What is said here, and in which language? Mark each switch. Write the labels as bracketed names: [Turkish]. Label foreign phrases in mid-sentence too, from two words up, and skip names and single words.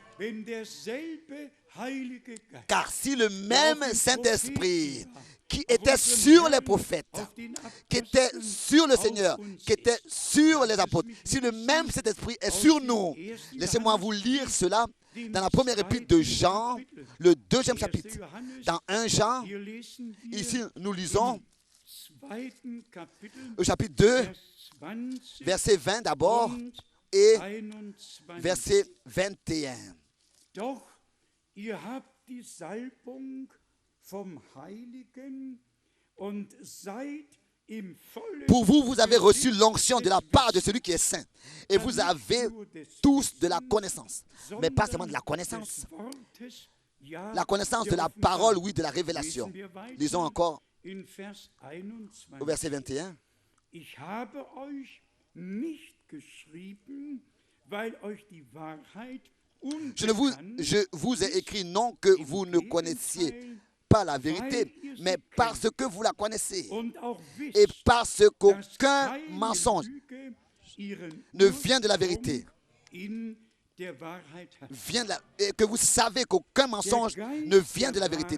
[French] Car si le même Saint-Esprit qui était sur les prophètes, qui était sur le Seigneur, qui était sur les apôtres, si le même Saint-Esprit est sur nous, laissez-moi vous lire cela dans la première épître de Jean, le 2e chapitre. Dans 1 Jean, ici nous lisons au chapitre 2, verset 20 d'abord et verset 21. [German] Doch ihr habt die Salbung vom Heiligen und seid im vollen. [French] Pour vous, vous avez reçu l'onction de la part de celui qui est saint. Et vous avez tous de la connaissance. Mais pas seulement de la connaissance. La connaissance de la parole, oui, de la révélation. Lisons encore au verset 21. [German] Ich habe euch nicht geschrieben, weil euch die Wahrheit [French] je vous ai écrit non que vous ne connaissiez pas la vérité, mais parce que vous la connaissez et parce qu'aucun mensonge ne vient de la vérité. Et que vous savez qu'aucun mensonge ne vient de la vérité.